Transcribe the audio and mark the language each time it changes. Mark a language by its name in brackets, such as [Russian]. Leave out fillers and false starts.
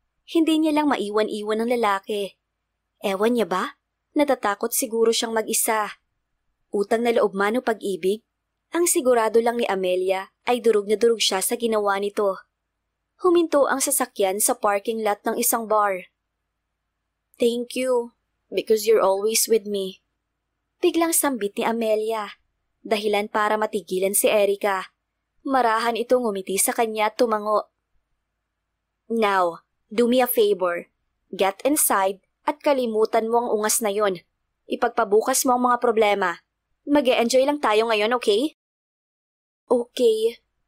[Filipino] Hindi niya lang maiwan-iwan ng lalaki. Ewan niya ba? Natatakot siguro siyang mag-isa. Utang na loob man o pag-ibig, ang sigurado lang ni Amelia ay durog na durog siya sa ginawa nito. Huminto ang sasakyan sa parking lot ng isang bar. [English] Thank you, because you're always with me. [Filipino] Biglang sambit ni Amelia, dahilan para matigilan si Erica. Marahan itong ngumiti sa kanya at tumango. [English] Now, do me a favor. Get inside [Filipino] at kalimutan mo ang ungas na yon. Ipagpabukas mo ang mga problema. Mag-e-enjoy lang tayo ngayon, okay? Okay.